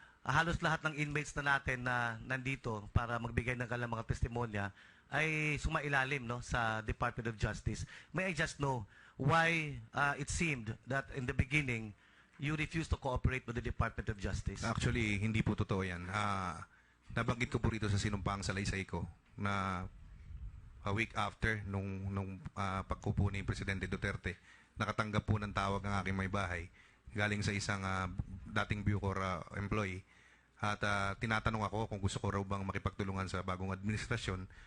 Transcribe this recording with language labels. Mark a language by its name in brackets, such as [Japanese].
[Filipino] Halos lahat ng inmates na natin na nandito para magbigay ng kanilang mga testimonya ay sumailalim, no, sa Department of Justice. [English] May I just know why it seemed that in the beginning you refused to cooperate with the Department of Justice? [Filipino] Actually, hindi po totoo yan. Nabanggit ko po rito sa sinumpang salaysay ko na a week after nung pagkupo ni Presidente Duterte, nakatanggap po ng tawag ang aking may bahay galing sa isang dating Bucor employee at tinatanong ako kung gusto ko raw bang makipagtulungan sa bagong administrasyon